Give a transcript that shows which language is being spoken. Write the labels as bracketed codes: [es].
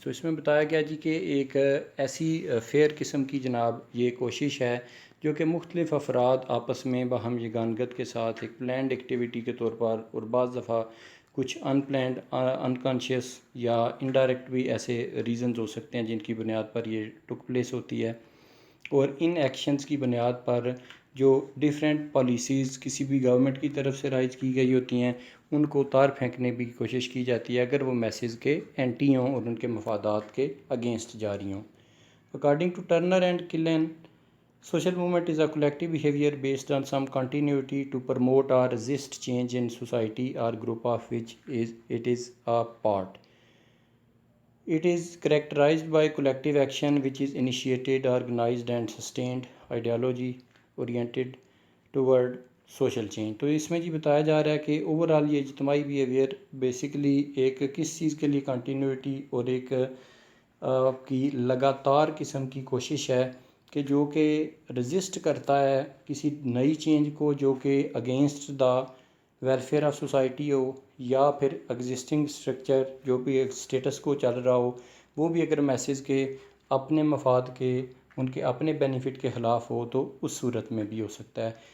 [ur] تو اس میں بتایا گیا جی کہ ایک ایسی فیئر قسم کی جناب یہ کوشش ہے جو کہ مختلف افراد آپس میں باہم یگانگت کے ساتھ ایک پلانڈ ایکٹیویٹی کے طور پر اور بعض دفعہ کچھ ان پلانڈ انکانشیس یا انڈائریکٹ بھی ایسے ریزنز ہو سکتے ہیں جن کی بنیاد پر یہ ٹک پلیس ہوتی ہے, اور ان ایکشنز کی بنیاد پر جو ڈیفرنٹ پالیسیز کسی بھی گورنمنٹ کی طرف سے رائج کی گئی ہوتی ہیں ان کو اتار پھینکنے کی کوشش کی جاتی ہے اگر وہ میسیج کے اینٹی ہوں اور ان کے مفادات کے اگینسٹ جاری ہوں. [en] According to Turner and Killian, social movement is a collective behavior based on some continuity to promote or resist change in society or group of which it is a part. It is characterized by collective action which is initiated, organized and sustained, ideology oriented toward social change. [ur] تو اس میں جی بتایا جا رہا ہے کہ overall یہ اجتماعی behaviour basically ایک کس چیز کے لیے کنٹینیوٹی اور ایک کی لگاتار قسم کی کوشش ہے کہ جو کہ رزسٹ کرتا ہے کسی نئی چینج کو جو کہ against the welfare of society ہو, یا پھر ایگزسٹنگ اسٹرکچر جو بھی ایک اسٹیٹس کو چل رہا ہو وہ بھی اگر میسیج کے اپنے مفاد کے ان کے اپنے بینیفٹ کے خلاف ہو تو اس صورت میں بھی ہو سکتا ہے.